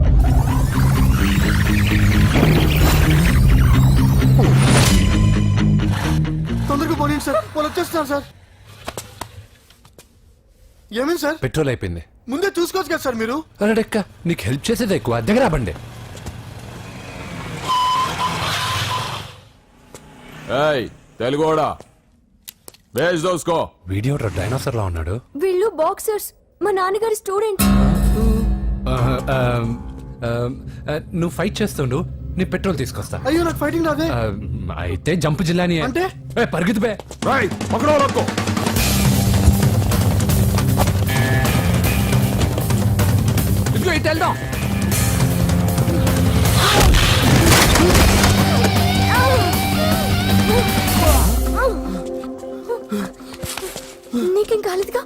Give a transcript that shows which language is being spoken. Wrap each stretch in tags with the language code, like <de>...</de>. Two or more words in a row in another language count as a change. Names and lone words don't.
<te>తొందరగా పోనీ సార్, వాళ్ళు వచ్చేస్తున్నారు సార్. ఏమేమి సార్? పెట్రోల్ అయిపోయింది. ముందే చూసుకోవచ్చు కదా సార్ మీరు. అరెక్క, నీకు హెల్ప్ చేసేది ఎక్కువ, దగ్గర బండి. తెలుగోడా</te> <hi>भेज दो उसको</hi> <te>వీడియో డైనోసర్ లా ఉన్నాడు. వీళ్ళు బాక్సర్స్, మా నాన్నగారి స్టూడెంట్. నువ్వు ఫైట్ చేస్తుండు, నీ పెట్రోల్ తీసుకొస్తా. అయ్యో నాకు ఫైటింగ్ రాదే. అయితే జంప్ జిల్లాని అంటే? పరిగెత్తు బే.</te> <hi>पकड़ो लोग को</hi> <te>ఇదిగో ఇటు వెళ్దాం. నీకేం కాలేదుగా?</te>